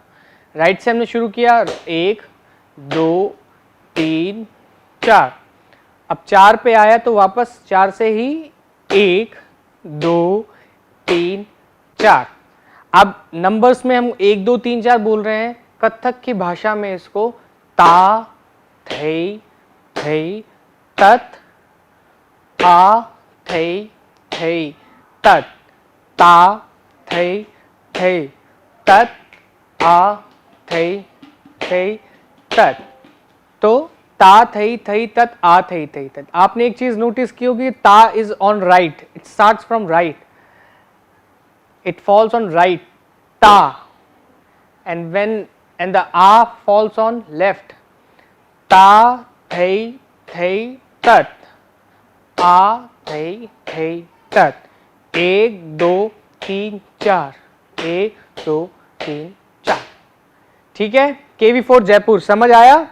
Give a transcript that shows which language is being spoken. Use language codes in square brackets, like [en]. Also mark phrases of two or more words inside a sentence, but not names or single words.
[hi] राइट से हमने शुरू किया, 1 2 3 4, अब 4 पे आया तो वापस 4 से ही 1 2 3 4। अब नंबर्स में हम 1 2 3 4 बोल रहे हैं, कथक की भाषा में इसको ता थई थई तत, आ थई थई तत, ता थई थई तत, आ थई थई तत। तो ता थई थई तत, आ थई थई तत। आपने एक चीज नोटिस की होगी, [en] ta is on right, it starts from right, it falls on right, ta, and the a falls on left, ta thai thai tat, a thai thai tat, 1 2 3 4, 1 2 3 4। [hi] ठीक है, KV4 जयपुर समझ आया?